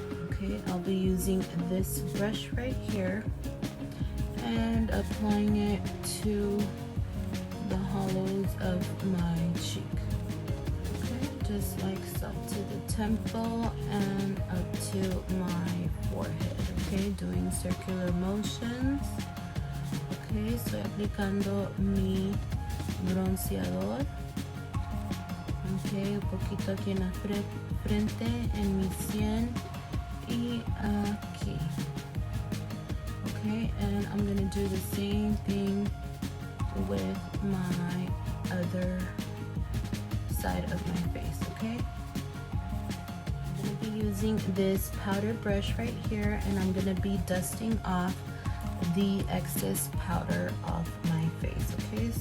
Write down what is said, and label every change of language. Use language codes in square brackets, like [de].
[en] Okay, I'll be using this brush right here and applying it to the hollows of my cheek. Okay, just like so, to the temple and up to my forehead. Okay, doing circular motions. [es] Okay, estoy aplicando mi bronceador. Okay, un poquito aquí en la frente, en mi sien y aquí. [en] Okay, and I'm gonna do the same thing with my other side of my face, okay? I'm gonna be using this powder brush right here and I'm gonna be dusting off the excess powder off my face, okay?